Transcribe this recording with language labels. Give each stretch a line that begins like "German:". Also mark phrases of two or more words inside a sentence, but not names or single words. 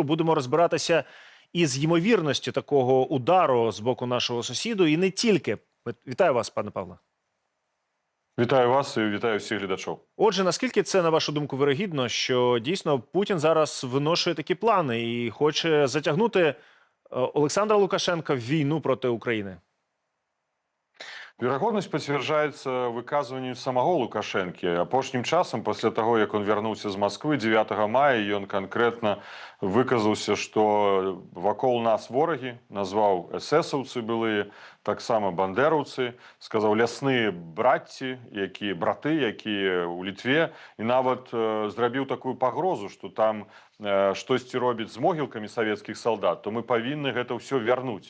Ukrainian: Будемо розбиратися із ймовірністю такого удару з боку нашого сусіду і не тільки. Вітаю вас, пане Павле. Вітаю вас і вітаю всіх глядачів. Отже, наскільки це, на вашу думку, вирогідно, що дійсно Путін зараз виношує такі плани і хоче затягнути Олександра Лукашенка в війну проти України?
Belarusian: Верагоднасць пацвярджаецца выказваннем самого Лукашэнкі. Апошнім часам, пасля таго, як ён вярнуўся з Масквы 9 мая, ён канкрэтна выказаўся, што вакол нас ворагі, назваў эсэсаўцы былыя, таксама бандераўцы, сказаў лясныя брацці, браты, якія ў Літве, і нават зрабіў такую пагрозу, што там штосьці робіць з могілкамі савецкіх салдат, то мы павінны гэта ўсё вярнуць.